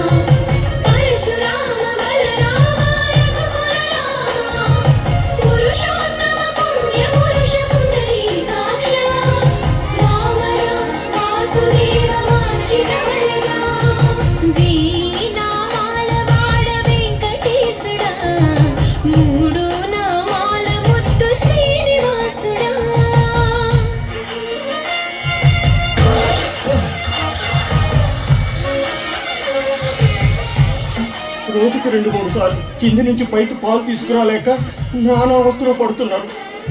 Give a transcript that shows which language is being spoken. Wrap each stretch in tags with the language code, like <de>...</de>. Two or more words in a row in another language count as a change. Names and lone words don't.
<sa>परशुराम बलराम रघुकुलराम पुरुषोत्तम पुण्य पुरुष पुंडरीकाक्ष वामन वासुदेव वाञ्छित वरदा</sa> <te>వీణామాల వాడ వెంకటేశుడా మూడు నామాల ముద్దు శ్రీనివాసుడా. రోజుకి 2-3 సార్లు కింది నుంచి పైకి పాలు తీసుకురాలేక నానా అవస్థలో పడుతున్నారు.</te>